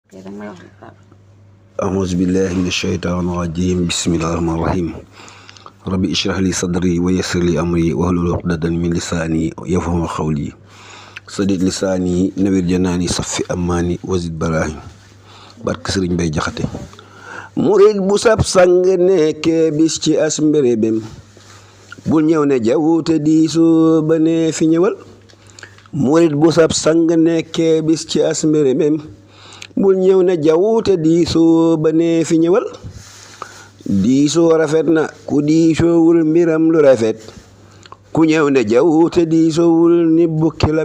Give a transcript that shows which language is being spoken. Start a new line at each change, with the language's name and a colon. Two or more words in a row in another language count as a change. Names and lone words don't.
Arabic: أعوذ بالله من الشيطان الرجيم بسم الله الرحمن الرحيم ربي اشرح لي صدري ويسر لي أمري واحلل عقدة من لساني يفقهوا قولي سدد لساني نوير جناني صفي أماني وزد براهي
Wolof: barke Sëriñ Mbay Jaxate murid bu sab sang nekkee bis ci as mbérébém bul ñëw ne jawute diisoo ba ne fi ñëwal murid bu sab sang nekkee bis ci as mbérébém bul ñëw ne jawute diisoo ba ne fi ñëwal diisoo rafet na ku diisoowul mbiram lu rafet ku ñëw ne jawute diisoowul ni bukki la